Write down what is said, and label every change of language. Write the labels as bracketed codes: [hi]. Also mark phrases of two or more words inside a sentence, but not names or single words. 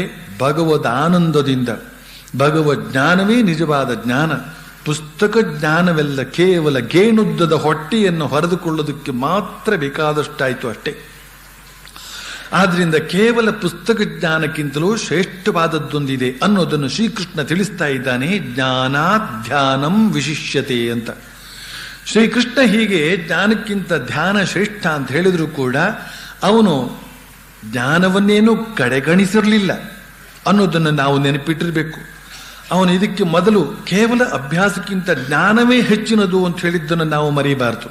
[kn] ಭಗವದ್ ಆನಂದದಿಂದ. ಭಗವದ್ ಜ್ಞಾನವೇ ನಿಜವಾದ ಜ್ಞಾನ. ಪುಸ್ತಕ ಜ್ಞಾನವೆಲ್ಲ ಕೇವಲ ಗೇಣುದ್ದದ ಹೊಟ್ಟೆಯನ್ನು ಹೊರೆದುಕೊಳ್ಳೋದಕ್ಕೆ ಮಾತ್ರ ಬೇಕಾದಷ್ಟಾಯಿತು ಅಷ್ಟೇ. ಆದ್ರಿಂದ ಕೇವಲ ಪುಸ್ತಕ ಜ್ಞಾನಕ್ಕಿಂತಲೂ ಶ್ರೇಷ್ಠವಾದದ್ದೊಂದಿದೆ ಅನ್ನೋದನ್ನು ಶ್ರೀಕೃಷ್ಣ ತಿಳಿಸ್ತಾ ಇದ್ದಾನೆ. [sa] ಜ್ಞಾನಾತ್ ಧ್ಯಾನಂ ವಿಶಿಷ್ಯತೆ ಅಂತ. [kn] ಶ್ರೀಕೃಷ್ಣ ಹೀಗೆ ಜ್ಞಾನಕ್ಕಿಂತ ಧ್ಯಾನ ಶ್ರೇಷ್ಠ ಅಂತ ಹೇಳಿದ್ರು ಕೂಡ ಅವನು ಜ್ಞಾನವನ್ನೇನು ಕಡೆಗಣಿಸಿರಲಿಲ್ಲ ಅನ್ನೋದನ್ನು ನಾವು ನೆನಪಿಟ್ಟಿರಬೇಕು. ಅವನು ಇದಕ್ಕೆ ಮೊದಲು ಕೇವಲ ಅಭ್ಯಾಸಕ್ಕಿಂತ ಜ್ಞಾನವೇ ಹೆಚ್ಚಿನದು ಅಂತ ಹೇಳಿದ್ದನ್ನು ನಾವು ಮರೆಯಬಾರದು.